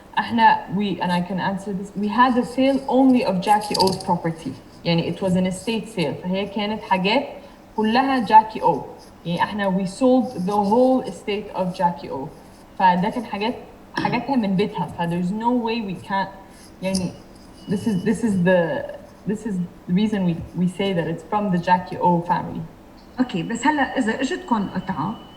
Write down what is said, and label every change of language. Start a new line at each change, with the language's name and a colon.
English: And I can answer this. We had a sale only of Jackie O's property. يعني it was an estate sale.
Arabic: فهي كانت حاجات كلها
English: Jackie O.
Arabic: يعني احنا
English: we sold the whole estate of Jackie O.
Arabic: فده كان حاجاتها من بيتها.
English: ف there's no way we can't
Arabic: يعني
English: this is the reason we say that it's from the Jackie O family.
Arabic: اوكي بس هلا اذا اجتكم قطعه